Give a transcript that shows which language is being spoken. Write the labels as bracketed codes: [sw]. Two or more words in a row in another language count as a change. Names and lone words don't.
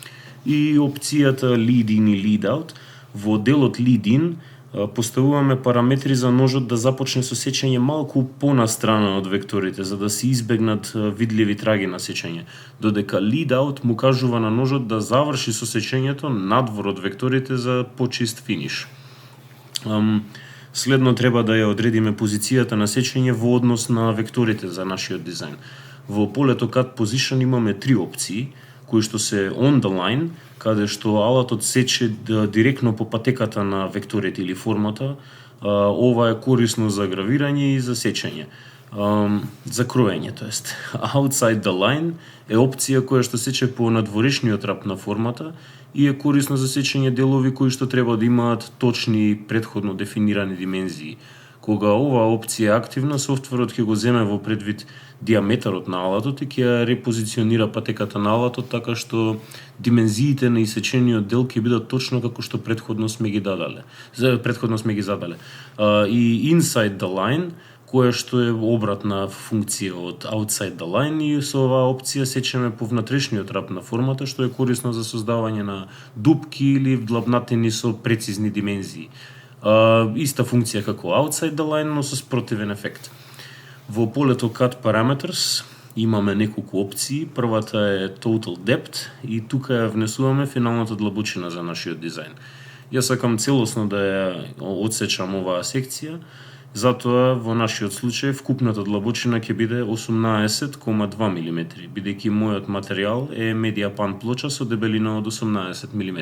[mk] И опцијата Lead In и Lead Out Во делот Lead In поставуваме параметри за ножот да започне со сечење малку понастрана од векторите, за да се избегнат видливи траги на сечење, додека Lead Out му кажува на ножот да заврши со сечењето надвор од векторите за почист финиш. Следно треба да ја одредиме позицијата на сечење во однос на векторите за нашиот дизајн. Во полето Cut Position имаме 3 опции, кои што се [en] on the line, [mk] каде што алатот сече директно по патеката на векторите или формата. Ова е корисно за гравирање и за сечење. За кроење, тоест. [en] Outside the line [mk] е опција која што сече по надворешниот рап на формата и е корисно за сечење делови кои што треба да имаат точни претходно дефинирани димензии. Кога оваа опција е активна, софтверот ќе го земе во предвид диаметарот на алатот и ќе ја репозиционира патеката на алатот така што димензиите на исечениот дел ќе бидат точно како што претходно сме ги задале. И [en] inside the line, [mk] која што е обратна функција од [en] outside the line, [mk] и со оваа опција сечеме по внатрешниот рап на формата, што е корисно за создавање на дупки или вдлабнатини со прецизни димензии. Иста функција како [en] outside the line, [mk] но со спротивен ефект. Во полето Cut Parameters имаме неколку опции. Првата е Total Depth и тука ја внесуваме финалната длабочина за нашиот дизајн. Јас сакам целосно да ја одсечам оваа секција, затоа во нашиот случај вкупната длабочина ќе биде 18,2 мм, бидејќи мојот материјал е медиапан плоча со дебелина од 18 мм.